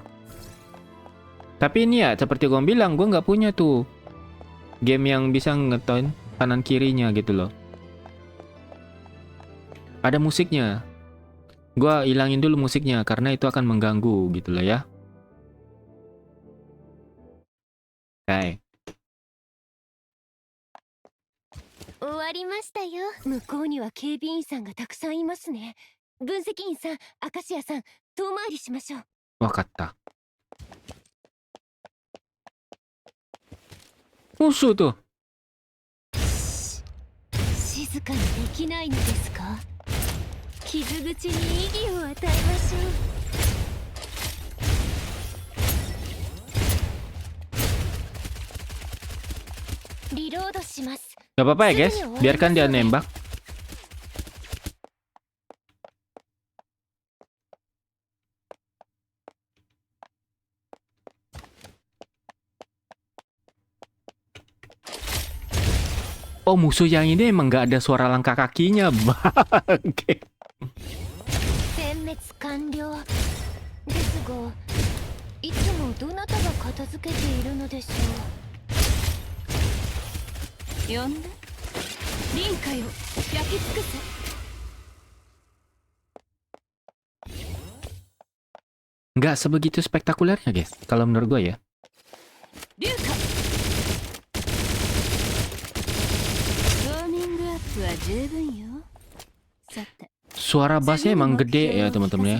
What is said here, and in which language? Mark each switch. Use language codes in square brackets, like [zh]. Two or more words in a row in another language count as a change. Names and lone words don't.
[id] Tapi ini ya seperti gue bilang, gue nggak punya tuh game yang bisa ngeton kanan kirinya gitu loh. Ada musiknya. Gue hilangin dulu musiknya karena itu akan mengganggu gitu loh ya. Oke. [ja] 終わりましたよ。向こうには警備員さんがたくさんいますね。分析員さん、明石家さん、遠回りしましょう。わかった。お、そうだ。静かにできないのですか？傷口に意義を与えましょう。リロードします。 [id] Gak apa-apa ya guys, biarkan dia nembak. Oh, musuh yang ini emang gak ada suara langkah kakinya. Oke. [ja] 殲滅完了ですが、いつもどなたが片付けているのでしょう。呼んだ？臨界を焼き尽くせ。 [id] Nggak sebegitu spektakulernya guys, kalau menurut gue ya. Suara bassnya emang gede ya teman-teman ya.